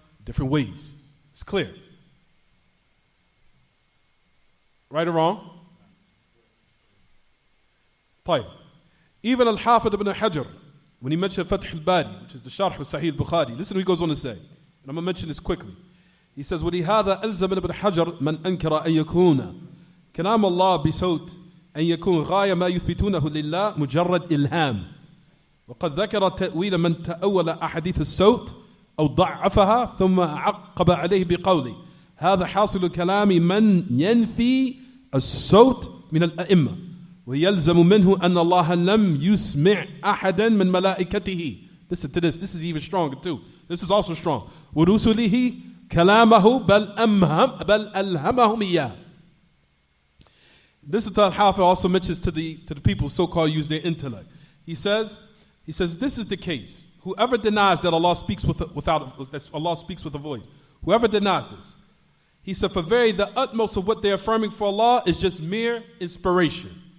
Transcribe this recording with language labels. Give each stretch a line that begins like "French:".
English: Different ways. It's clear. Right or wrong?
Arabic: طيب.
English: Even Al-Hafid ibn Hajar, when he mentioned Fath al-Bari, which is the Sharh of Sahih al-Bukhari, listen what he goes on to say. And I'm going to mention this quickly. He says,
Arabic: وَلِهَذَا أَلْزَمَ ابن حجر من أنكر أن يكون كلام الله بصوت أن يكون غاية ما يثبتونه لله مجرد إلهام وقد ذكر تأويل من تأول أحاديث الصوت أو ضعفها ثم عقب عليه بقوله هذا حاصل كلام من ينفي الصوت من الأئمة ويلزم منه أن الله لم يسمع أحدا من ملائكته.
English: Listen to this. This is even stronger too. This is also strong.
Arabic: ورسله كلامه بل ألهمهم إياه.
English: This is what Al-Hafiz also mentions to the people so-called use their intellect. He says this is the case. Whoever denies that Allah speaks with a voice, whoever denies this, he said, for very the utmost of what they're affirming for Allah is just mere inspiration.